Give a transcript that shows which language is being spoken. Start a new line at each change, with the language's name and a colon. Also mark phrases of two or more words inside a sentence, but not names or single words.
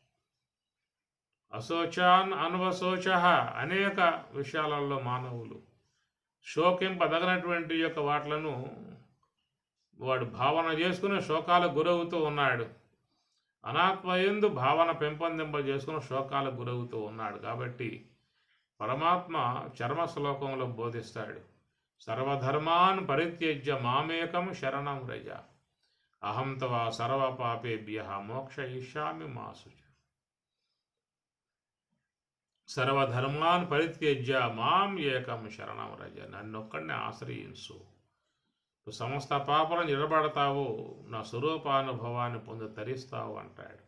Sanskrit: అశోచాన్ అన్వశోచః
Telugu: అనేక విషయాలలో మానవులు శోకింపదగినటువంటి యొక్క వాట్లను వాడు భావన చేసుకుని శోకాలకు గురవుతూ ఉన్నాడు. అనాత్మయందు భావన పెంపొందింపజేసుకుని శోకాలకు గురవుతూ ఉన్నాడు. కాబట్టి పరమాత్మ చర్మ శ్లోకంలో బోధిస్తాడు,
Sanskrit: సర్వధర్మాన్ పరిత్యజ్య మామేకం శరణం వ్రజ అహం తవ సర్వపాపేభ్యః మోక్షయిష్యామి మా శుచ. సర్వధర్మాన్ పరిత్యజ్య మాం ఏకం శరణం వ్రజ,
Telugu: నన్నొక్కడిని ఆశ్రయించు, నువ్వు సమస్త పాపలను నిలబడతావు, నా స్వరూపానుభవాన్ని పొంది తరిస్తావు అంటాడు.